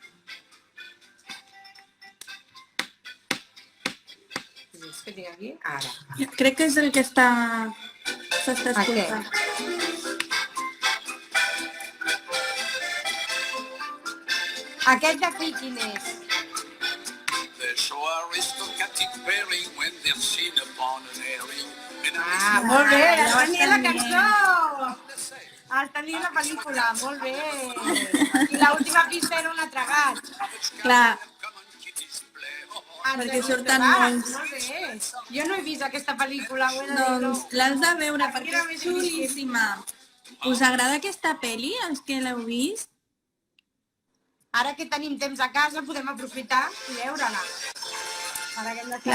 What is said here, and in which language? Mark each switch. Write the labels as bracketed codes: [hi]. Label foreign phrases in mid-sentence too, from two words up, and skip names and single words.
[ca] És que tinc aquí? Ara. Crec que és el que s'està escoltant. Aquest d'aquí quin és? [en] They show Aristotle getting bearing when they're seen upon an airing. And [ca] Ah, molt bé, ja ho has tenit la estem cançó! Has tenit la pel·lícula, molt bé. I l'última pista era un altre gat. Clar, [en] come on, kitties, play. Oh, [ca] perquè Altre surten gat, molts. Molt bé. Jo no he vist aquesta pel·lícula, ho he de dir. Doncs l'has de veure perquè és xulíssima. Us agrada aquesta pel·li, els que l'heu vist? Ara que tenim temps a casa podem aprofitar i veure-la. Ara que hem de fer